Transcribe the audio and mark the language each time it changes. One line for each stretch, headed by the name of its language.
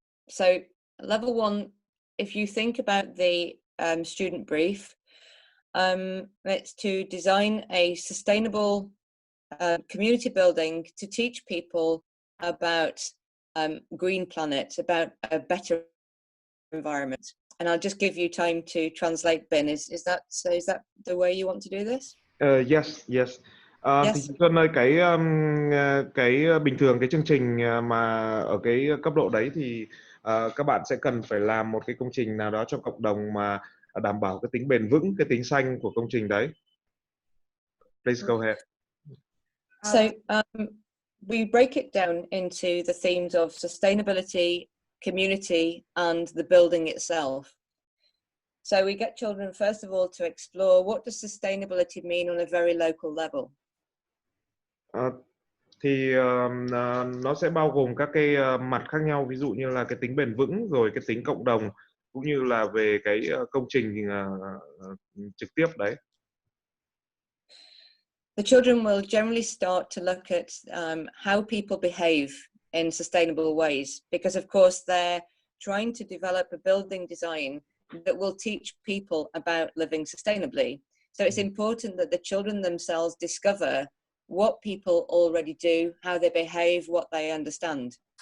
English: So level 1, if you think about the student brief, it's to design a sustainable community building to teach people about green planet, about a better environment. And I'll just give you time to translate, Ben. Is that the way you want to do this? Yes. Yes.
Vietnamese: Thì Xuân ơi, cái bình thường cái chương trình mà ở cái cấp độ đấy thì các bạn sẽ cần phải làm một cái công trình nào đó cho cộng đồng mà đảm bảo cái tính bền vững, cái tính xanh của công trình đấy.
English: Please go ahead. So we break it down into the themes of sustainability, community, and the building itself. So we get children, first of all, to explore what does sustainability mean on a very local level.
Vietnamese: Thì nó sẽ bao gồm các cái mặt khác nhau, ví dụ như là cái tính bền vững, rồi cái tính cộng đồng, cũng như là về cái công trình trực tiếp đấy.
English: The children will generally start to look at how people behave in sustainable ways, because of course they're trying to develop a building design that will teach people about living sustainably. So it's important that the children themselves discover what people already do, how they behave, what they understand.